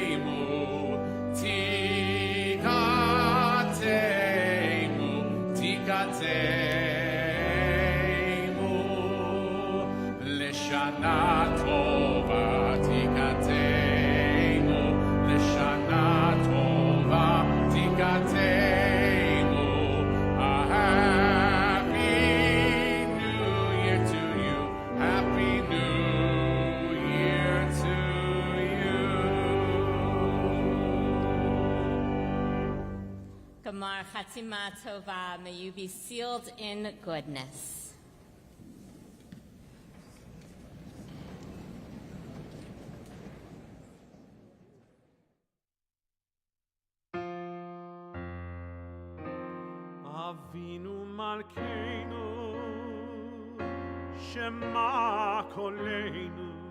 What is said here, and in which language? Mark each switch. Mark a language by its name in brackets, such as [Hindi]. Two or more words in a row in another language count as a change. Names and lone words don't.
[Hebrew] לשנה טובה תכתבו, לשנה טובה תכתבו. [English] A happy new year to you, happy new year to you. [Hebrew] גמר חתימה טובה, [English] may you be sealed in goodness. [Hebrew] אבינו מלכנו, שמע קולנו.